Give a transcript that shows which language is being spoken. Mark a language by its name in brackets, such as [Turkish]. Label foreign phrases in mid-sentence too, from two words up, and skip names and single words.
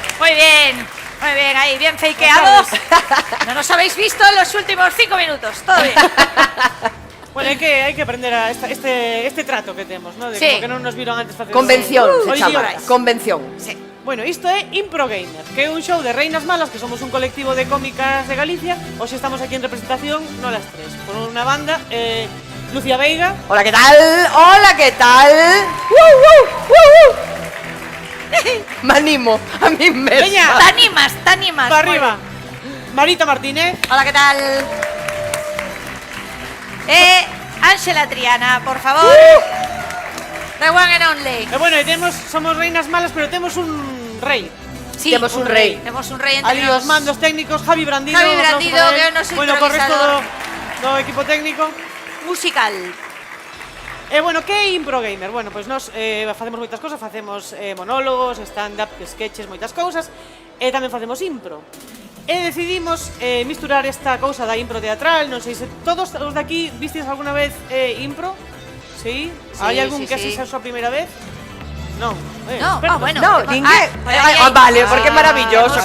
[Spanish] Muy bien, ahí, bien fakeados. No nos habéis visto en los últimos 5 minutos, todo bien. [Galician] Bueno, hai que aprender a este trato que temos, ¿no? De Sí. como que non nos viron antes facer... Convención, se chama. idiomas. Convención. Sí. Bueno, isto é Impro Gamer, que é un show de reinas malas, que somos un colectivo de cómicas de Galicia. Hoxe estamos aquí en representación, [Spanish] no las tres, [Galician] por unha banda, Lucía Veiga. [Spanish] Hola, ¿qué tal? Hola, ¿qué tal? Me animo a mí mesma. [Galician] Veña. [Spanish] Te animas. Para arriba. Marita Martínez. Hola, ¿qué tal? Ángela Triana, por favor. [English] The one and only. [Galician] E bueno, somos reinas malas, pero temos un rei. Sí, Temos un rei. Temos un rei entre Ali nos. os mandos técnicos, Javi Brandido. Javi [Spanish] un aplauso Brandido, para él. [Galician] que é o noso Bueno, co resto improvisador. do equipo técnico. Musical. Bueno, que é Impro Gamer? Bueno, pois nos facemos moitas cousas, facemos monólogos, [English] stand-up, sketches, [Galician] moitas cousas, e tamén facemos impro. E decidimos misturar esta cousa da impro teatral, non sei se todos os de aquí vistes alguna vez impro? Sí? Hai algún que sí. xa a súa primeira vez? Non. No, expertos. bueno. No, ninguén. Aí, Vale, porque é maravilloso